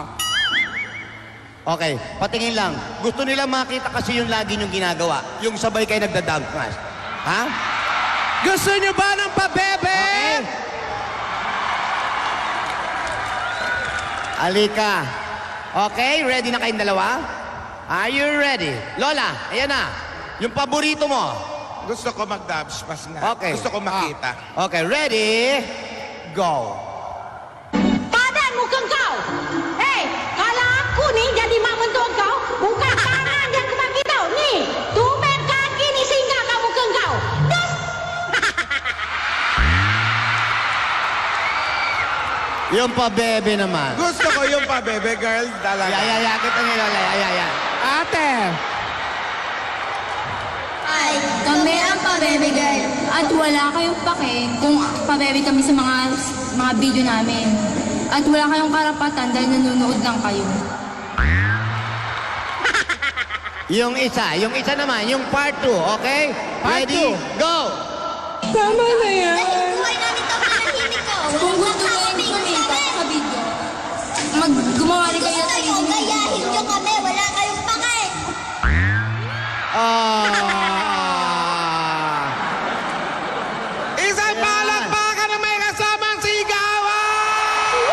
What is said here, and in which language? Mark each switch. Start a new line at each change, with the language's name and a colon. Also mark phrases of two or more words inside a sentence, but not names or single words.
Filipino: Okay, patingin lang. Gusto nila makita kasi yung lagi niyong ginagawa. Yung sabay kayo nagda-dance class. Ha? Gusto niyo ba ng pabebe? Okay. Alika. Okay, ready na kayong dalawa?
English: Are you ready?
Filipino: Lola, ayan na. Yung paborito mo. Gusto ko mag-dance pass nga. Okay. Gusto ko makita. Okay, ready? Go.
Malay: Padan muka kau. Hei, kalau aku ni jadi mak mentua kau, bukan tangan yang kau bagi tau. Ni, tumben kaki ni singgah kat muka kau. Das.
Filipino: Yung pabebe naman. Gusto ko yung pa-bebe girl talaga. Ya, kita ni Lola. Ya. Ate! Ay, kami ang pabebe girl. At wala kayong pake kung pabebe kami sa mga video namin. At wala kayong karapatan dahil nanonood lang kayo. Yung isa naman, yung part 2, okay? Part Ready, two. go! Tama na yan. Buhay namin to, manahimik ko. Kung gusto nyo yung kumita sa video, gumawa rin kayo ng sarili. Gayahin nyo kami, wala kayong pake. Isang palakpakan na may kasamang sigawan!